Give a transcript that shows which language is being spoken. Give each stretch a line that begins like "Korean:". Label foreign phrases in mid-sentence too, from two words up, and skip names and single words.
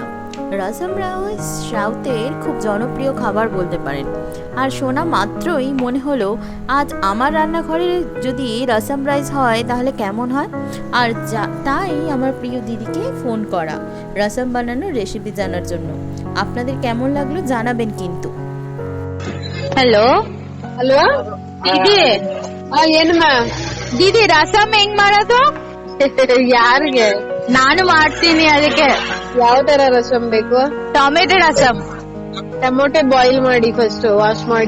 Bangla: রসম রাইস সাউথের খুব জনপ্রিয় খাবার বলতে পারেন। আর শোনা মাত্রই মনে হলো আজ আমার রান্নাঘরে যদি রসম রাইস হয় তাহলে কেমন হয়। আর তাই আমার প্রিয় দিদিকে ফোন করা রসম বানানোর রেসিপি জানার জন্য। আপনাদের কেমন লাগলো জানাবেন কিন্তু।
Kannada: ಹಲೋ ಹಲೋ ದೀದಿ ಏನಮ್ಮ ದೀದಿ ರಸಂ ಹೆಂಗ್ ಮಾಡೋದು? ಯಾರಿಗೆ ನಾನು ಮಾಡ್ತೀನಿ. ಅದಕ್ಕೆ ಯಾವ ತರ ರಸಂ ಬೇಕು? ಟೊಮೆಟೊ ರಸಂ. ಟೊಮೊಟೊ ಬಾಯ್ಲ್ ಮಾಡಿ,
English: first wash
Kannada: ಮಾಡಿ